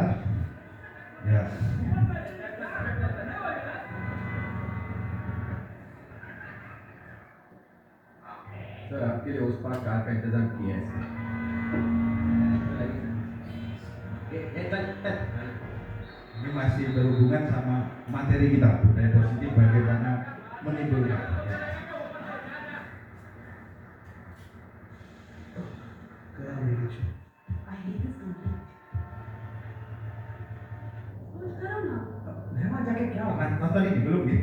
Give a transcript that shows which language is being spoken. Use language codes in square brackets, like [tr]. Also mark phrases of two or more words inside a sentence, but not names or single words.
[id] Ya. [hi] सर आपके लिए उस पार कार का इंतजाम किया है [id] ini masih berhubungan sama materi kita, budaya positif, bagaimana menimbulkan. Nonton ini belum nih?